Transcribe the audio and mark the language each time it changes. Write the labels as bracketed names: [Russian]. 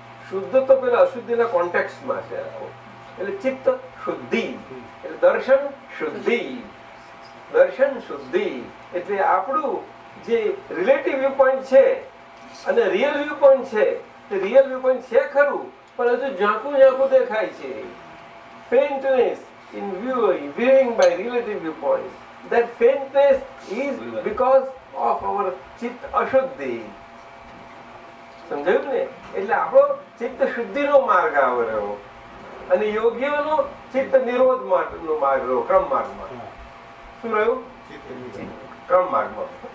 [Gujarati] શુદ્ધ તો પેલા અશુદ્ધિના કોન્ટેક્સ્ટમાં છે એટલે ચિત્ત શુદ્ધિ એટલે દર્શન શુદ્ધિ. દર્શન શુદ્ધિ એટલે આપણું જે રિલેટિવ વ્યૂ પોઈન્ટ છે અને રિયલ વ્યૂ પોઈન્ટ છે તે રિયલ વ્યૂ પોઈન્ટ છે ખરું પણ હજુ ઝાંખું ઝાંખું દેખાય છે. [English] faintness in viewing by relative viewpoints. That faintness is because of our ચિત્ત અશુદ્ધિ. [Gujarati] સમજાયું ને? એટલે આપણો ચિત્ત શુદ્ધિનો માર્ગ આવે રહ્યો અને યોગીઓનો ચિત્ત નિરોધ માર્ગનો માર્ગ રહ્યો. ક્રમ માર્ગમાં શું રહ્યું? ક્રમ માર્ગમાં.